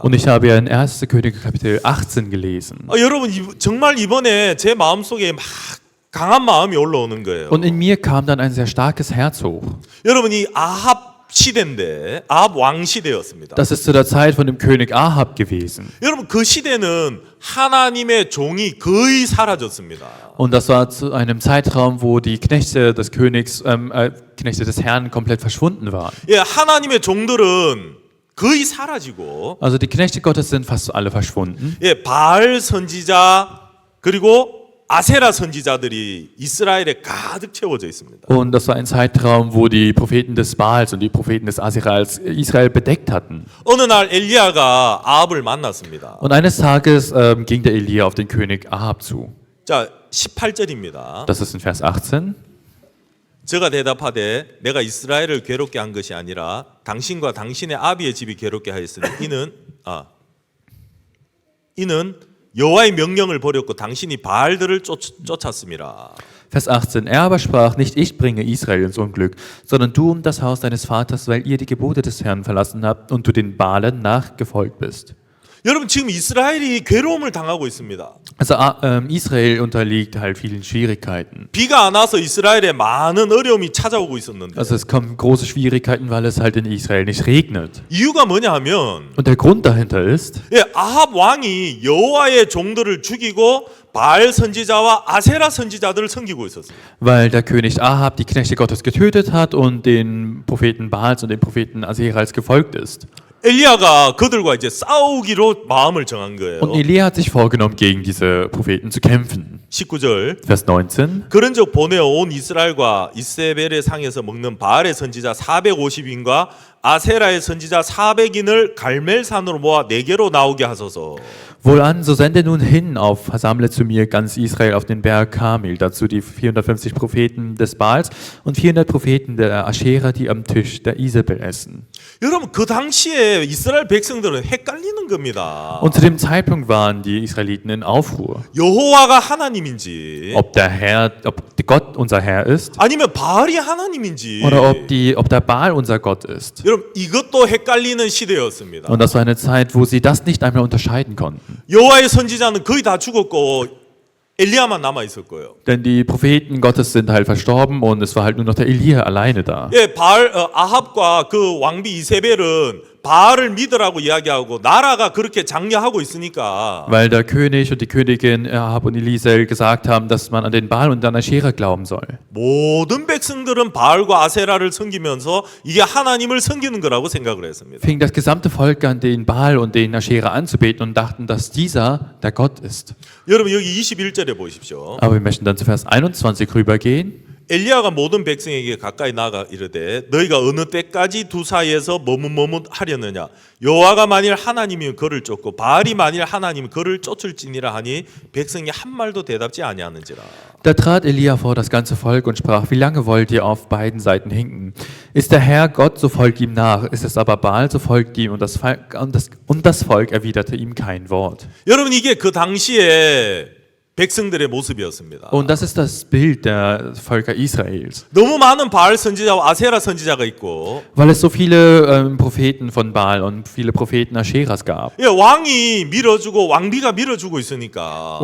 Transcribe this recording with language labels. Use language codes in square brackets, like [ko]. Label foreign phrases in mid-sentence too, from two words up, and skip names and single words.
[de] Und ich habe ja in 1. Könige Kapitel 18 gelesen. [ko] 여러분 정말 이번에 제 마음속에 막 강한 마음이 올라오는 거예요. [de] Und in mir kam dann ein sehr starkes Herz hoch. [ko] 여러분 이 아합 시대인데 아합 왕 시대였습니다. [de] Das ist zu der Zeit von dem König Ahab gewesen. [ko] 여러분 그 시대는 하나님의 종이 거의 사라졌습니다. [de] Und das war zu einem Zeitraum, wo die Knechte des Königs, Knechte des Herrn komplett verschwunden waren. [ko] 예, 하나님의 종들은 거의 사라지고, [de] Also die Knechte Gottes sind fast alle verschwunden. [ko] 예, 바알 선지자 그리고 아세라 선지자들이 이스라엘에 가득 채워져 있습니다. [de] Und das war ein Zeitraum, wo die Propheten des Baals und die Propheten des Asirals Israel bedeckt hatten. [ko] 어느 날 엘리야가 아합을 만났습니다. [de] Und eines Tages ging der Elia auf den König Ahab zu. [ko] 자, 18절입니다. [de] Das ist in Vers 18. [ko] 저가 대답하되 내가 이스라엘을 괴롭게 한 것이 아니라 당신과 당신의 아비의 집이 괴롭게 하였으니 이는 여호와의 명령을 버렸고 당신이 바알들을 쫓았음이라. [de] Vers 18. Er aber sprach, nicht ich bringe Israel ins Unglück, sondern du und das Haus deines Vaters, weil ihr die Gebote des Herrn verlassen habt und du den Baalen nachgefolgt bist. [ko] 여러분 지금 이스라엘이 괴로움을 당하고 있습니다. [de] Also Israel unterliegt halt vielen Schwierigkeiten. [ko] 비가 안 와서 이스라엘에 많은 어려움이 찾아오고 있었는데 [de] Also es kommen große Schwierigkeiten, weil es halt in Israel nicht regnet. [ko] 이유가 뭐냐 하면 [de] Und der Grund dahinter ist, [ko] 아합 왕이 여호와의 종들을 죽이고 바알 선지자와 아세라 선지자들을 섬기고 있었어요. [de] weil der König Ahab die Knechte Gottes getötet hat und den Propheten Baals und den Propheten Aserals gefolgt ist. [ko] 엘리야가 그들과 이제 싸우기로 마음을 정한 거예요. [de] Und Elia hat sich vorgenommen, gegen diese Propheten zu kämpfen. [ko] 19절 [de] Vers 19. [ko] 그런즉 보내어 온 이스라엘과 이세벨의 상에서 먹는 바알의 선지자 450인과 아세라의 선지자 400인을 갈멜산으로 모아 내게로 나오게 하소서. [de] Wohlan, so sende nun hin versammle zu mir ganz Israel auf den Berg Karmel, dazu die 450 Propheten des Baals und 400 Propheten der Aschera, die am Tisch der Isabel essen. [ko] 여러분 그 당시에 이스라엘 백성들은 헷갈리는 겁니다. [de] Und zu dem Zeitpunkt waren die Israeliten in Aufruhr. [ko] 여호와가 하나님인지 [de] Ob Gott unser Herr ist [ko] 아니면 바알이 하나님인지 [de] oder ob der Baal unser Gott ist. [ko] 여러분 이것도 헷갈리는 시대였습니다. [de] Und das war eine Zeit, wo sie das nicht einmal unterscheiden konnten. [ko] 여호와의 선지자는 거의 다 죽었고 엘리야만 남아 있을 거예요. [de] Denn die Propheten Gottes sind halt verstorben und es war halt nur noch der Elia alleine da. [ko] 아합과 그 왕비 이세벨은 바알을 믿으라고 이야기하고 나라가 그렇게 장려하고 있으니까 [de] Weil der König und die Königin Ahab und Elisel gesagt haben, dass man an den Baal und an Aschera glauben soll. [ko] 모든 백성들은 바알과 아세라를 섬기면서 이게 하나님을 섬기는 거라고 생각을 했습니다. [de] Fing das gesamte Volk an, den Baal und den Aschera anzubeten und dachten, dass dieser der Gott ist. [ko] 여러분 여기 21절에 보십시오. [de] Aber wir möchten dann zu Vers 21 rübergehen. [ko] 엘리야가 모든 백성에게 가까이 나가 이르되 너희가 어느 때까지 두 사이에서 머뭇머뭇하려느냐 여호와가 만일 하나님이면 그를 쫓고 바알이 만일 하나님이면 그를 쫓을지니라 하니 백성이 한 말도 대답지 아니하는지라. [de] Da trat Elia vor das ganze Volk und sprach, wie lange wollt ihr auf beiden Seiten hinken? Ist der Herr Gott, so folgt ihm nach. Ist es aber Baal, so folgt ihm. Und das Volk erwiderte ihm kein Wort. [ko] 여러분 이게 그 당시에 백성들의 모습이었습니다. [de] Und das ist das Bild der Völker Israels. [ko] 너무 많은 바알 선지자와 아세라 선지자가 있고 [de] Weil es so viele Propheten von Baal und viele Propheten Ascheras gab. [ko] 왕이 밀어주고 왕비가 밀어주고 있으니까